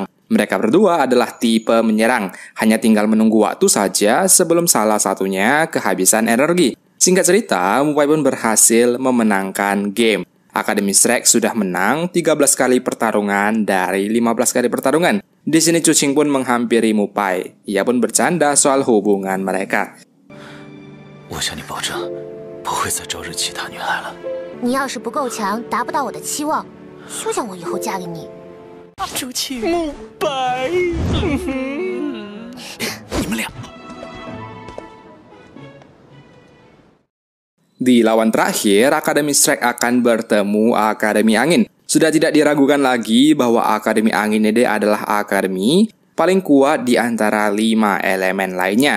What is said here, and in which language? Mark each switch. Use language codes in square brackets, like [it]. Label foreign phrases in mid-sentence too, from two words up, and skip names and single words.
[id] Mereka berdua adalah tipe menyerang, hanya tinggal menunggu waktu saja sebelum salah satunya kehabisan energi. Singkat cerita, Mu Pai pun berhasil memenangkan game. Akademi Shrek sudah menang 13 kali pertarungan dari 15 kali pertarungan. Di sini Chu Qing pun menghampiri Mu Pai. Ia pun bercanda soal hubungan mereka. [zh] 我向你保证，不会再招惹其他女孩了。你要是不够强，达不到我的期望，休想我以后嫁给你。朱青，慕白，你们俩。 [id] Di lawan terakhir, Akademi Shrek akan bertemu Akademi Angin. Sudah tidak diragukan lagi bahwa Akademi Angin ini adalah akademi paling kuat di antara 5 elemen lainnya.